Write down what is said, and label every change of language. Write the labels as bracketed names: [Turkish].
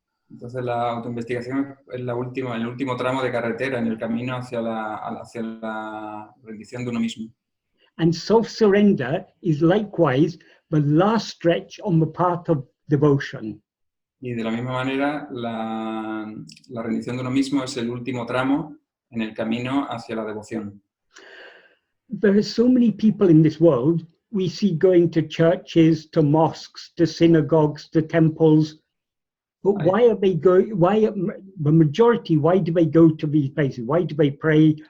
[Spanish] Entonces la autoinvestigación es el último tramo de carretera en el camino hacia la rendición de uno mismo. [English] And self-surrender is likewise the last stretch on the path of devotion. [Spanish] Y de la misma manera, la rendición de uno mismo es el último tramo en el camino hacia la devoción. [English] There are so many people in this world we see going to churches, to mosques, to synagogues, to temples. But why are they going? The majority? Why do they go to these places? Why do they pray?